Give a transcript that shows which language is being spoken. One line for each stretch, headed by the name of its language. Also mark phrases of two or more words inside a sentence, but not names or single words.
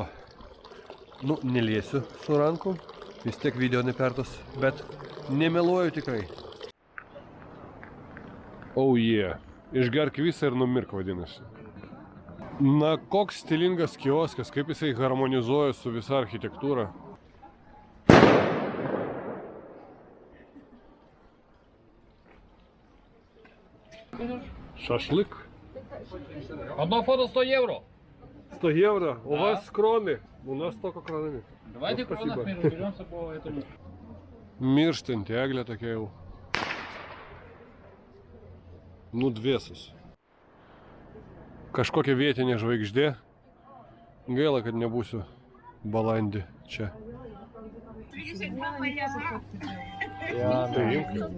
Lithuanian: Nu, neliesiu su rankom, vis tiek video nepertas, bet nemeluoju tikrai.
English: Oh yeah.
Lithuanian: Išgerk visą ir numirk vadinasi. Na, koks stilingas kioskas, kaip jisai harmonizuoja su visa architektūra.
Russian: Шашлык. Одно фото 100 евро. 100 евро. У вас кроны. У нас только кронами. Давайте Ну, спасибо. кронах разберемся по этому.
Lithuanian: Mirštanti eglė tokia jau. Nudvėsus. Kažkokia vietinė žvaigždė. Gaila, kad nebūsiu balandį čia. Tai